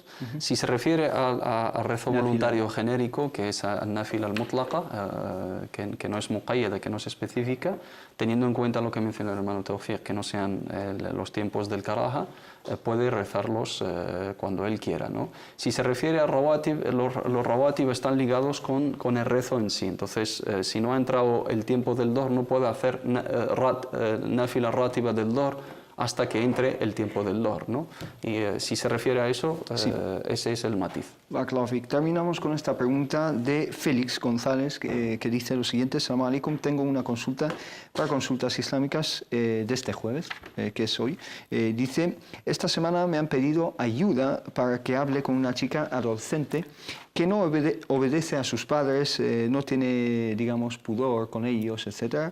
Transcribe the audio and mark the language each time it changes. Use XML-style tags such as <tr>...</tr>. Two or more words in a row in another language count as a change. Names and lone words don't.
<es>Si se refiere al rezo voluntario genérico, que es</es> <ar>النافلة المطلقة,</ar> <es>que no es muqayyada, que no es específica, teniendo en cuenta lo que menciona el hermano Tawfiq, que no sean los tiempos del karaha, puede rezarlos cuando él quiera, ¿no? Si se refiere a rawatib, los rawatib están ligados con el rezo en sí. Entonces, si no ha entrado el tiempo del dohr, no puede hacer</es> <ar>نافلة راتبة</ar> <es>del dohr hasta que entre el tiempo del dohr, ¿no? Y si se refiere a eso, ese es el matiz.</es> <ar>بارك الله فيك.</ar> <es>Terminamos con esta pregunta de Félix González, que dice lo siguiente:</es> <ar>سلام عليكم,</ar> <es>tengo una consulta para consultas islámicas de este jueves, que es hoy. Dice, esta semana me han pedido ayuda para que hable con una chica adolescente que no obedece a sus padres, no tiene, digamos, pudor con ellos, etc.</es>